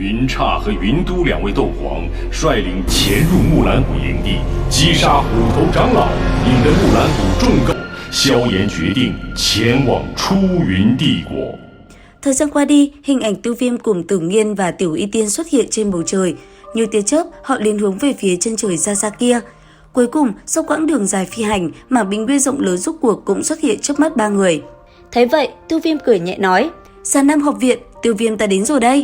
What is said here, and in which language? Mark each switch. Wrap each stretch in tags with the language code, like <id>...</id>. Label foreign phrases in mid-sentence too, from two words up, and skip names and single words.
<zh>刹和云都两位斗皇率领潜入木兰谷营地，击杀虎头长老，引得木兰谷众购。萧炎决定前往出云帝国。</zh> <vi>Thời gian qua đi, hình ảnh Tiêu Viêm cùng Tử Nghiên và Tiểu Y Tiên xuất hiện trên bầu trời. Như tia chớp, họ liền hướng về phía chân trời xa xa kia. Cuối cùng, sau quãng đường dài phi hành, mảng bình nguyên rộng lớn rốt cuộc cũng xuất hiện trước mắt ba người. Thấy vậy, Tiêu Viêm cười nhẹ nói: Già Nam học viện, Tiêu Viêm ta đến rồi đây.</vi>